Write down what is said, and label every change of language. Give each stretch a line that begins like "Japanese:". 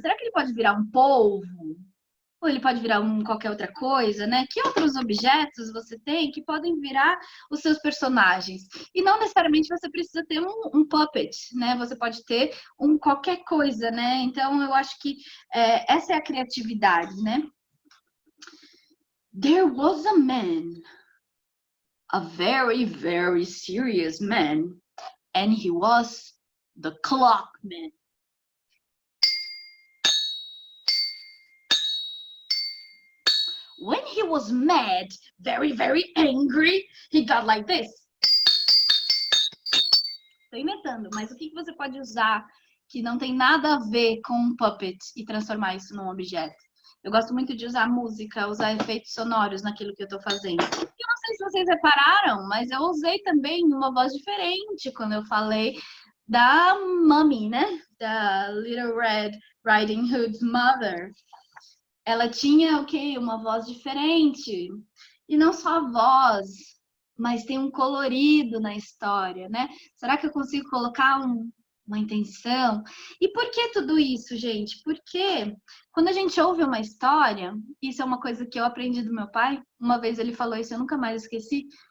Portuguese: Será que ele pode virar um polvo? Ou ele pode virar qualquer outra coisa, né? Que outros objetos você tem que podem virar os seus personagens? E não necessariamente você precisa ter um puppet, né? Você pode ter qualquer coisa, né? Então, eu acho que essa é a criatividade, né?
English: There was a man, a very, very serious man, and he was the clockman. When he was mad, very, very angry, he got like this.
Portuguese: Tô inventando, mas o que você pode usar que não tem nada a ver com um puppet e transformar isso num objeto? Eu gosto muito de usar música, usar efeitos sonoros naquilo que eu tô fazendo. E eu não sei se vocês repararam, mas eu usei também uma voz diferente quando eu falei da Mummy, né? Da Little Red Riding Hood's mother. Ela tinha o quê? Uma voz diferente. E não só a voz, mas tem um colorido na história, né? Será que eu consigo colocar uma intenção? E por que tudo isso, gente? Porque quando a gente ouve uma história, isso é uma coisa que eu aprendi do meu pai, uma vez ele falou isso, eu nunca mais esqueci,